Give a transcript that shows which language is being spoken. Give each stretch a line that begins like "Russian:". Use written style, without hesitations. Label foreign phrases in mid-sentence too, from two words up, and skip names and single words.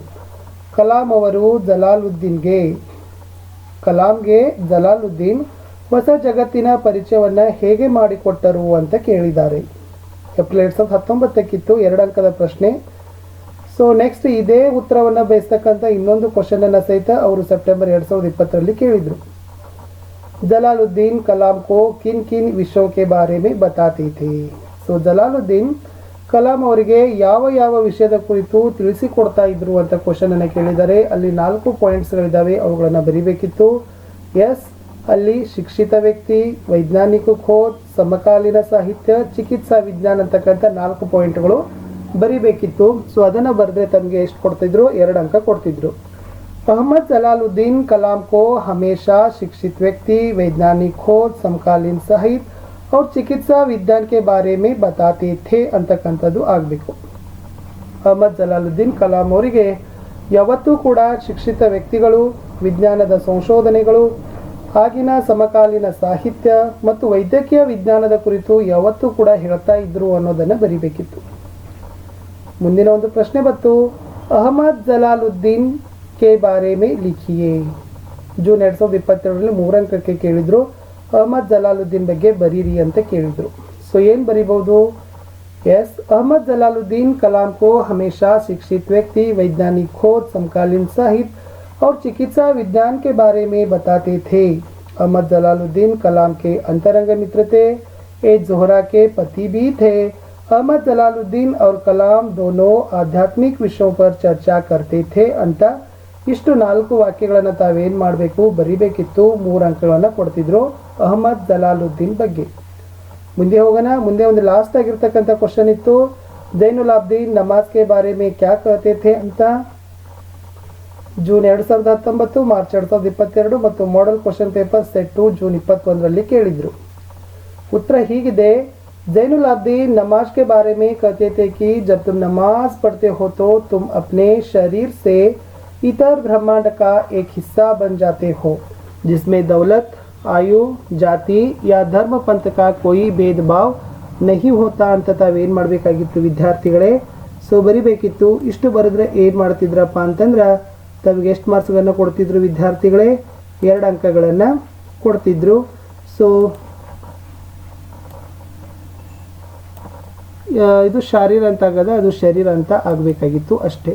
Kannada: ಕಲಾಂ ಅವರು ಕಲಾಂಗೆ ಜಲಾಲುದ್ದೀನ್ ಹೊಸ ಜಗತ್ತಿನ ಪರಿಚಯವನ್ನು ಹೇಗೆ ಮಾಡಿಕೊಟ್ಟರು ಅಂತ ಕೇಳಿದ್ದಾರೆ। ಏಪ್ರಿಲ್ 2019ಕ್ಕಿತ್ತು 2 ಅಂಕದ ಪ್ರಶ್ನೆ।
English: so next
Kannada: ಇದೇ ಉತ್ತರವನ್ನು ಬಯಸ್ತಕ್ಕಂಥ ಇನ್ನೊಂದು ಕ್ವಶನನ್ನು ಸಹಿತ ಅವರು ಸೆಪ್ಟೆಂಬರ್ 2020ರಲ್ಲಿ ಕೇಳಿದರು।
Hindi: जलालुद्दीन कलाम को किन किन विषयों के बारे में बताते थे?
Kannada: ಸೊ ಜಲಾಲುದ್ದೀನ್ ಕಲಾಂ ಅವರಿಗೆ ಯಾವ ಯಾವ ವಿಷಯದ ಕುರಿತು ತಿಳಿಸಿಕೊಡ್ತಾ ಇದ್ರು ಅಂತ ಕ್ವಶನ್ ಅನ್ನು ಕೇಳಿದ್ದಾರೆ। ಅಲ್ಲಿ 4 ಪಾಯಿಂಟ್ಸ್ಗಳಿದ್ದಾವೆ, ಅವುಗಳನ್ನು ಬರೀಬೇಕಿತ್ತು। ಎಸ್ ಅಲ್ಲಿ
Hindi: शिक्षित व्यक्ति, वैज्ञानिक खोज, समकालीन साहित्य, चिकित्सा विज्ञान
Kannada: ಅಂತಕ್ಕಂಥ 4 ಪಾಯಿಂಟ್ಗಳು ಬರಿಬೇಕಿತ್ತು. ಸೊ ಅದನ್ನು ಬರೆದ್ರೆ ತಮಗೆ ಎಷ್ಟು ಕೊಡ್ತಿದ್ರು? 2 ಅಂಕ ಕೊಡ್ತಿದ್ರು.
Hindi: अहमद जलालुद्दीन कलाम को हमेशा शिक्षित व्यक्ति, वैज्ञानिक खोज, समकालीन साहित्य और चिकित्सा विज्ञान के बारे में बताते थे
Kannada: ಅಂತಕ್ಕಂಥದ್ದು ಆಗಬೇಕು. ಅಹಮದ್ ಜಲಾಲುದ್ದೀನ್ ಕಲಾಂ ಅವರಿಗೆ ಯಾವತ್ತೂ ಕೂಡ ಶಿಕ್ಷಿತ ವ್ಯಕ್ತಿಗಳು, ವಿಜ್ಞಾನದ ಸಂಶೋಧನೆಗಳು, ಆಗಿನ ಸಮಕಾಲೀನ ಸಾಹಿತ್ಯ ಮತ್ತು ವೈದ್ಯಕೀಯ ವಿಜ್ಞಾನದ ಕುರಿತು ಯಾವತ್ತೂ ಕೂಡ ಹೇಳ್ತಾ ಇದ್ರು ಅನ್ನೋದನ್ನು ಬರಿಬೇಕಿತ್ತು. ಮುಂದಿನ ಒಂದು ಪ್ರಶ್ನೆ ಬಂತು,
Hindi: अहमद जलालुद्दीन के बारे में लिखिए.
Kannada: ಜೂನ್ 2022ರಲ್ಲಿ 3 ಅಂಕಕ್ಕೆ ಕೇಳಿದ್ರು, ಅಹಮದ್ ಜಲಾಲುದ್ದೀನ್ ಬಗ್ಗೆ ಬರೀರಿ ಅಂತ ಕೇಳಿದ್ರು. ಸೊ ಏನು ಬರಿಬಹುದು? ಎಸ್,
Hindi: अहमद जलालुद्दीन कलाम को हमेशा शिक्षित व्यक्ति, वैज्ञानिक खोज, समकालीन साहित्य और चिकित्सा विज्ञान के बारे में बताते थे. अहमद जलालुद्दीन कलाम के अंतरंग मित्र थे, एक जोहरा के पति भी थे. अहमद जलालुद्दीन और कलाम दोनों आध्यात्मिक विषयों पर चर्चा करते थे
Kannada: ಅಂತ ಇಷ್ಟು 4 ವಾಕ್ಯಗಳನ್ನು ತಾವೇನು ಮಾಡಬೇಕು? ಬರಿಬೇಕಿತ್ತು. 3 ಅಂಕಗಳನ್ನು ಕೊಡ್ತಿದ್ರು ಅಹಮದ್ ಜಲಾಲುದ್ದೀನ್ ಬಗ್ಗೆ. ಮುಂದೆ ಹೋಗೋಣ. ಮುಂದೆ ಒಂದು ಲಾಸ್ಟ್ ಆಗಿರ್ತಕ್ಕಂಥ ಕ್ವಶನ್ ಇತ್ತು,
Hindi: जैनुल आब्दीन नमाज़ के बारे में क्या कहते थे
Kannada: ಅಂತ. ಜೂನ್ 2019, ಮಾರ್ಚ್ 2022 ಮತ್ತು
English: model question paper set
Kannada: 2 ಜೂನ್ 21ರಲ್ಲಿ ಕೇಳಿದ್ರು. ಉತ್ತರ ಹೀಗಿದೆ,
Hindi: जैनुल आब्दीन नमाज के बारे में कहते थे कि जब तुम नमाज पढ़ते हो तो तुम अपने शरीर से इतर ब्रह्मांड का एक हिस्सा बन जाते हो, जिसमें दौलत, आयु, जाति या धर्म पंथ का कोई भेदभाव नहीं होता
Kannada: ಅಂತ ತಾವೇನು ಮಾಡಬೇಕಾಗಿತ್ತು ವಿದ್ಯಾರ್ಥಿಗಳೇ? ಸೊ ಬರಿಬೇಕಿತ್ತು. ಇಷ್ಟು ಬರೆದ್ರೆ ಏನು ಮಾಡ್ತಿದ್ರಪ್ಪ ಅಂತಂದ್ರೆ ತಮಗೆ ಎಷ್ಟು ಮಾರ್ಕ್ಸ್ಗಳನ್ನು ಕೊಡ್ತಿದ್ರು ವಿದ್ಯಾರ್ಥಿಗಳೇ? 2 ಅಂಕಗಳನ್ನು ಕೊಡ್ತಿದ್ರು. ಸೊ ಇದು ಶಾರೀರ ಅಂತ ಆಗದ, ಅದು ಶರೀರ ಅಂತ ಆಗಬೇಕಾಗಿತ್ತು ಅಷ್ಟೇ.